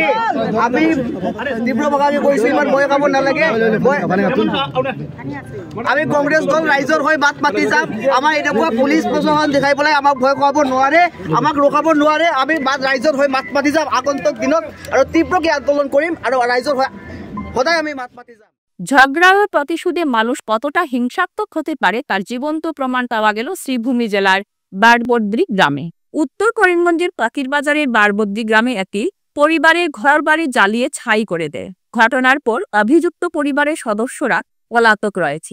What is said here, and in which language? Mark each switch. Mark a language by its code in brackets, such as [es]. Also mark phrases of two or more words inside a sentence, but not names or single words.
[as] আমি তীব্ৰ ভাষাকে কৈছোঁ, ইমান ভয় খাব নালাগে। আমি কংগ্ৰেছ দল ৰাইজৰ হৈ মাত মাতি যাম। আমাৰ এনেকুৱা পুলিচ প্ৰশাসন দেখাই পেলাই আমাক ভয় খুৱাব নোৱাৰে, আমাক ৰখাব নোৱাৰে। আমি ৰাইজৰ হৈ মাত মাতি যাম আগন্তুক দিনত আৰু তীব্ৰকে আন্দোলন কৰিম আৰু রাইজর সদায় আমি মাত মাতি যাম। [bn] ঝগড়া ও প্রতিশোধে মানুষ কতটা হিংসাত্মক হতে পারে তার জীবন্ত প্রমাণ পাওয়া গেল শ্রীভূমি জেলার বারবদ্রি গ্রামে। উত্তর করিমগঞ্জের পাকিরবাজারের বারবদ্রি গ্রামে একটি পরিবারের ঘরবাড়ি জ্বালিয়ে ছাই করে দেয়। ঘটনার পর অভিযুক্ত পরিবারের সদস্যরা পলাতক রয়েছে।